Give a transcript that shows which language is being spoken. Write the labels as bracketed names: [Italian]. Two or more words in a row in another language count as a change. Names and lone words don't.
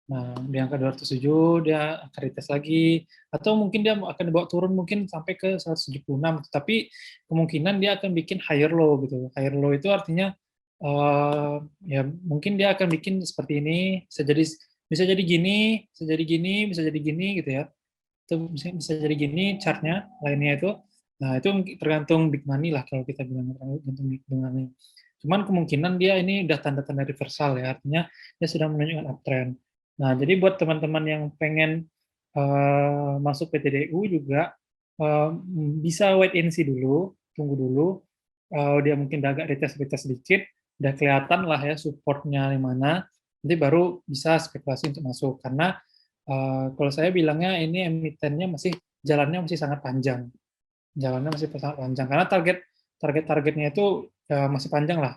[Indonesian] Nah, di angka 207 dia akan dites lagi, atau mungkin dia akan dibawa turun mungkin sampai ke 176, tapi kemungkinan dia akan bikin [English] higher low [Indonesian] gitu. [English] Higher low [Indonesian] itu artinya ya mungkin dia akan bikin seperti ini, bisa jadi gini, bisa jadi gini, bisa jadi gini gitu ya. Itu bisa jadi gini chartnya, lainnya itu. Nah, itu tergantung [English] big money [Indonesian] lah kalau kita bilang, tergantung [English] big money. [Indonesian] Cuman kemungkinan dia ini udah tanda-tanda reversal ya, artinya dia sudah menunjukkan uptrend. Nah, jadi buat teman-teman yang pengen masuk PTDU juga bisa [English] wait and see [Indonesian] dulu, tunggu dulu. Dia mungkin udah agak retest sedikit, udah kelihatan lah ya supportnya di mana, nanti baru bisa spekulasi untuk masuk. Karena kalau saya bilangnya ini emitennya jalannya masih sangat panjang. Jalannya masih sangat panjang, karena targetnya itu masih panjang lah.